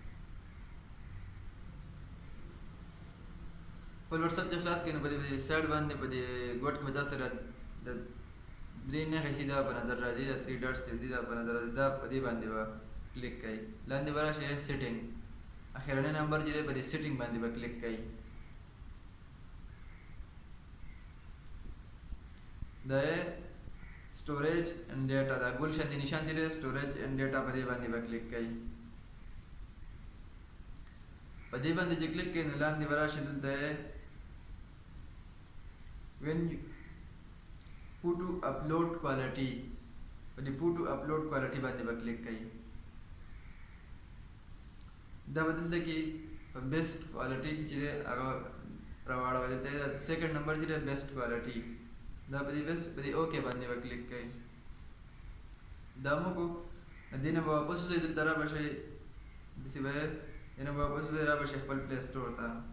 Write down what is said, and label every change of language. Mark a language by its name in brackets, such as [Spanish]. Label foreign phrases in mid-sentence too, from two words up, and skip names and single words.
[Pashto] خپل WhatsApp ته خلاص کړئ نو په دې سایډ باندې په دې ګوټ کې به دا سره د درې نښې چې دا په نظر راځي دا 3 ډاټس دي دا په نظر راځي دا په دې باندې به کلیک کړئ. لاندې به راشئ سیټینګ اخرنی نمبر چې دی په دې سیټینګ باندې به کلیک کړئ. دا [English] storage and data [Pashto] دا ګول شاندې نشان چې دی [English] storage and data [Pashto] په دې باندې به کلیک کړئ. په دې باندې چې کلیک کړئ نو لاندې به راشئ دلته [English] when photo upload quality [Pashto] په دې [English] photo upload quality [Pashto] باندې به کلیک کړئ. دا به دلته کې په [English] best quality [Pashto] کې چې دی هغه راواړوئ. دلته سیکنډ نمبر چې دی [English] best quality [Pashto] دا په دې بیسټ په دې اوکې باندې به کلیک کړئ. دا مو کو دې نه به واپس وځئ دلته را به شئ داسې به دې نه به واپس وځئ را به شئ خپل پلی سټور ته.